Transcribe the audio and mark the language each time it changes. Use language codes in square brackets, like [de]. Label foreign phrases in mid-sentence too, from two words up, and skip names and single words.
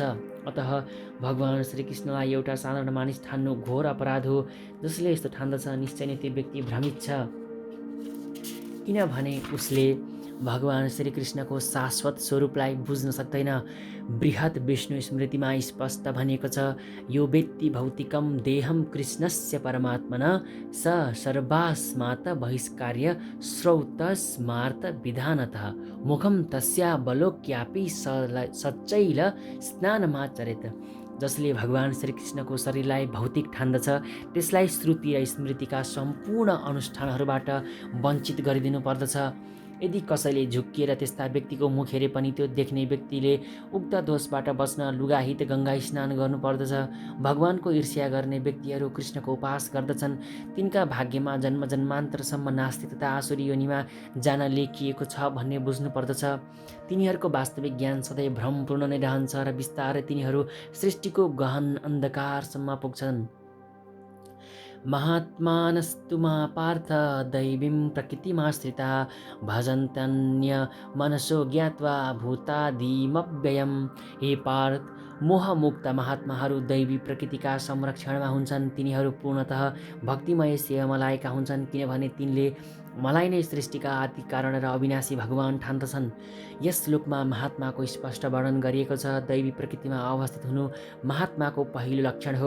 [ne] अतः भगवान श्रीकृष्णलाई एउटा साधारण मानिस ठान्नु घोर अपराध हो। जसले यस्तो ठान्दछ निश्चय नै त्यो व्यक्ति भ्रमित छ, किनभने उसले भगवान श्रीकृष्णको शाश्वत स्वरूपलाई बुझ्न सक्दैन। बृहत् विष्णु स्मृतिमा स्पष्ट भनिएको छ, [sa] यो वेत्ति भौतिकम देहम कृष्णस्य परमात्मना स सर्वास्मात् बहिष्कार्य श्रौतस्मार्त विधानतः मुखम तस्यावलोक्यापि सच्चैल स्नानमाचरेत्। [ne] जसले भगवान श्रीकृष्णको शरीरलाई भौतिक ठान्दछ त्यसलाई श्रुति र स्मृतिका सम्पूर्ण अनुष्ठानहरूबाट वञ्चित गरिदिनु पर्दछ। यदि कसैले झुक्किएर त्यस्ता व्यक्तिको मुख हेरे पनि त्यो देख्ने व्यक्तिले उक्त दोषबाट बच्न लुगाहित गङ्गा स्नान गर्नुपर्दछ। भगवानको ईर्ष्या गर्ने व्यक्तिहरू कृष्णको उपास गर्दछन्। तिनका भाग्यमा जन्म जन्मान्तरसम्म नास्तिक तथा आसुरी योनिमा जान लेखिएको छ भन्ने बुझ्नुपर्दछ। तिनीहरूको वास्तविक ज्ञान सधैँ भ्रमपूर्ण नै रहन्छ र बिस्तारै तिनीहरू सृष्टिको गहन अन्धकारसम्म पुग्छन्। [sa] महात्मानस्तु मा पार्थ दैवीं प्रकृतिमाश्रिता भजन्तन्य मनसो ज्ञात्वा भूतादिमव्ययम्। [ne] हे पार्थ, मोहमुक्त महात्माहरू दैवी प्रकृतिका संरक्षणमा हुन्छन्। तिनीहरू पूर्णतः भक्तिमय सेवामा लागेका हुन्छन्, किनभने तिनले मलाई नै सृष्टिका आदि कारण र अविनाशी भगवान ठान्दछन्। यस श्लोकमा महात्माको स्पष्ट वर्णन गरिएको छ। दैवी प्रकृतिमा अवस्थित हुनु महात्माको पहिलो लक्षण हो।